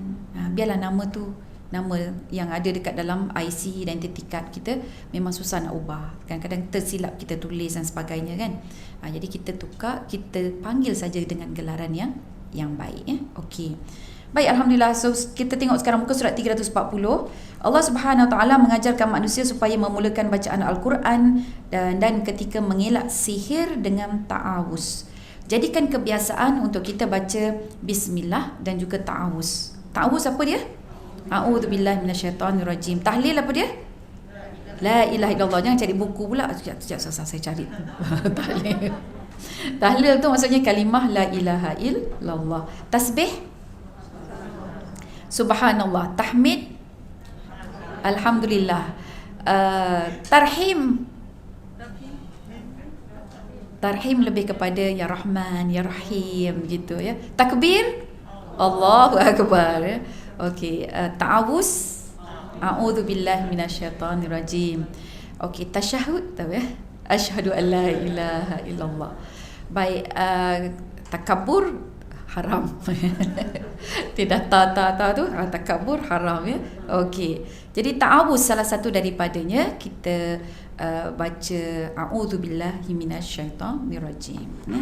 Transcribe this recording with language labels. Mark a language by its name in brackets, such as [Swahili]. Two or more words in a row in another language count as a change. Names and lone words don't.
[Malay] Biarlah nama tu, nama yang ada dekat dalam IC, [English] identity card [Malay] kita, memang susah nak ubah. Kadang-kadang tersilap kita tulis dan sebagainya kan. Jadi kita tukar, kita panggil saja dengan gelaran yang baik, ya. Okey. Baik, alhamdulillah. So kita tengok sekarang muka surat 340. Allah [Arabic] Subhanahu Wa Taala [Malay] mengajarkan manusia supaya memulakan bacaan Al-Quran dan ketika mengelak sihir dengan ta'awuz. Jadikan kebiasaan untuk kita baca bismillah dan juga ta'awuz. Ta'awuz apa dia? [Arabic] A'udzubillahi minasyaitonirrajim. [Malay] Tahlil apa dia? [Arabic] La ilaha illallah. [Malay] Jangan cari buku pula. Sekejap saya cari. Tahlil. Tahlil tu maksudnya kalimah [Arabic] la ilaha illallah. [Malay] Tasbih subhanallah, tahmid alhamdulillah, Tarhim. Tarhim lebih kepada [Arabic] ya Rahman, ya Rahim [Malay] gitu ya. Takbir, [Arabic] Allahu Akbar [Malay] ya. Okey, ta'awuz, [Arabic] a'udzu billahi minasyaitonir rajim. [Malay] Okey, tasyahud tahu ya. [Arabic] Asyhadu an la ilaha illallah. [Malay] Baik, takabur haram. Tidak ta tu, takabur haram ya. Okey. Jadi ta'awuz salah satu daripadanya kita baca [Arabic] a'udzubillahi minasyaitonirrajim [Malay] ya.